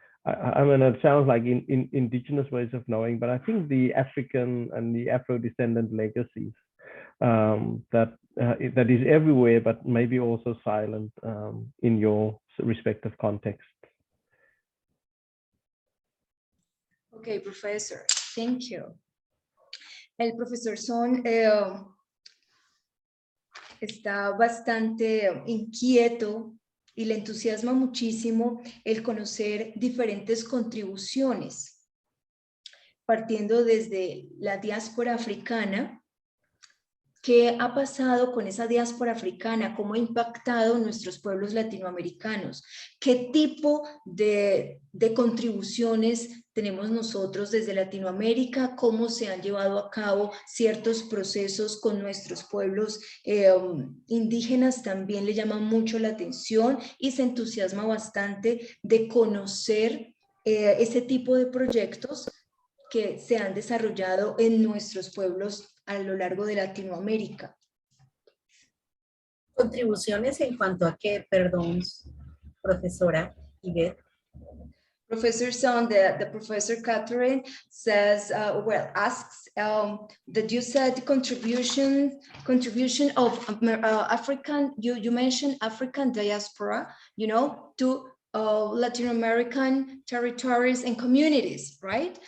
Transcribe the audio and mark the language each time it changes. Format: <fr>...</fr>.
<en>I mean, it sounds like in indigenous ways of knowing, but I think the African and the Afro-descendant legacies that is everywhere, but maybe also silent in your respective context. Okay, Professor, thank you.</en> <es>El profesor Sonn está bastante inquieto y le entusiasma muchísimo el conocer diferentes contribuciones, partiendo desde la diáspora africana. ¿Qué ha pasado con esa diáspora africana? ¿Cómo ha impactado nuestros pueblos latinoamericanos? ¿Qué tipo de contribuciones tenemos nosotros desde Latinoamérica, cómo se han llevado a cabo ciertos procesos con nuestros pueblos indígenas, también le llama mucho la atención y se entusiasma bastante de conocer ese tipo de proyectos que se han desarrollado en nuestros pueblos a lo largo de Latinoamérica. Contribuciones en cuanto a qué, perdón, profesora Ivette.</es> <en>Professor Sonn, the Professor Catherine says, asks that you said contribution of African, you mentioned African diaspora, you know, to Latin American territories and communities, right?</en>